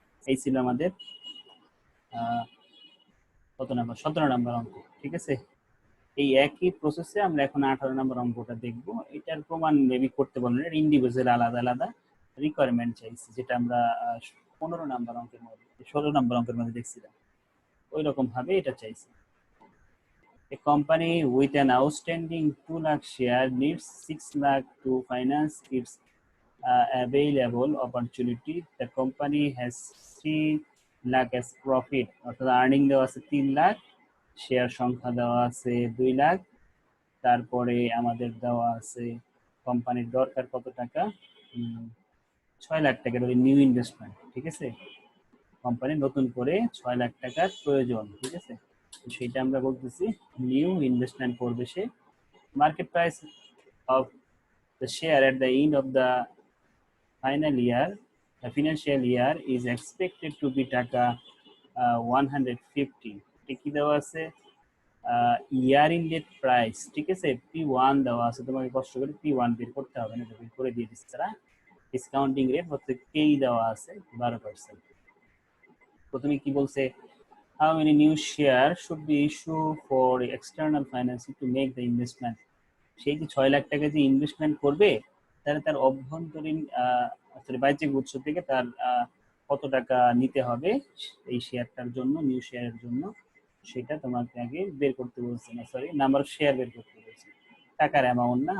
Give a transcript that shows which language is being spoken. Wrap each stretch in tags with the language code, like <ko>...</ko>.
<bn>এই ছিল আমাদের কত নাম্বার, 17 নাম্বার অঙ্ক। ঠিক আছে, এই একই প্রসেসে আমরা এখন 18 নম্বর অঙ্কটা দেখব। এটার প্রমাণ মেবি করতে পারবেন, এটা ইন্ডিভিজুয়াল আলাদা আলাদা রিকোয়ারমেন্ট চাইছি, যেটা আমরা 15 নম্বর অঙ্কের মধ্যে, 16 নম্বর অঙ্কের মধ্যে দেখছিলাম, ওই রকম ভাবে এটা চাইছি।</bn> <en>A company with an outstanding 2 lakh share needs 6 lakh to finance its available opportunity. The company has 3 lakh as profit,</en> <bn>অর্থাৎ আর্নিং দেওয়া আছে 3 লাখ, শেয়ার সংখ্যা দেওয়া আছে 2 লাখ, তারপরে আমাদের দেওয়া আছে কোম্পানির দরকার কত টাকা, 6 লাখ টাকার নিউ ইনভেস্টমেন্ট। ঠিক আছে, কোম্পানি নতুন করে 6 লাখ টাকার প্রয়োজন। ঠিক আছে, সেটা আমরা বলতেছি নিউ ইনভেস্টমেন্ট করবে সে।</bn> <en>Market price of the share at the end of the final year, the financial year is expected to be taka 150।</en> <bn>কি দেওয়া আছে, ইয়ার ইন্ডেড প্রাইস। ঠিক আছে, P1 দেওয়া আছে, তোমাকে কষ্ট করে P1 বের করতে হবে না, বের করে দিয়ে দিচ্ছে তারা। ডিসকাউন্টিং রেট হচ্ছে কেই দেওয়া আছে 12%। প্রথমে কি বলছে,</bn> <en>how many new shares should be issued for external financing to make the investment।</en> <bn>সেই যে 6 লাখ টাকা যে ইনভেস্টমেন্ট করবে, তাহলে তার অভ্যন্তরীণ বাহ্যিক উৎস থেকে তার কত টাকা নিতে হবে এই শেয়ারটার জন্য, নিউ শেয়ারের জন্য, সেটা তোমাকে আগে বের করতে বলছে না, নাম্বার অফ শেয়ার বের করতে বলছে, টাকার অ্যামাউন্ট না।</bn>